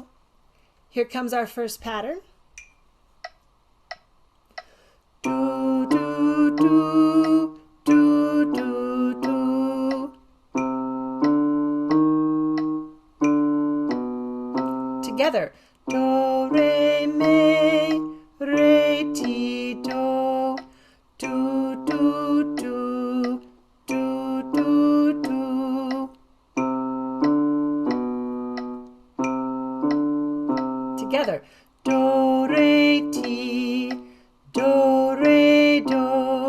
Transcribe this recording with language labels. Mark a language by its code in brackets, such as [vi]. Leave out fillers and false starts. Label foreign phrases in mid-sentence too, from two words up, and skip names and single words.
[en] Here comes our first pattern. Do, do, do, do, do, do. Together. Do, re, mi, re, ti, do. Do, do, do, do, do, do. Together. Do, re, ti, do, re, do.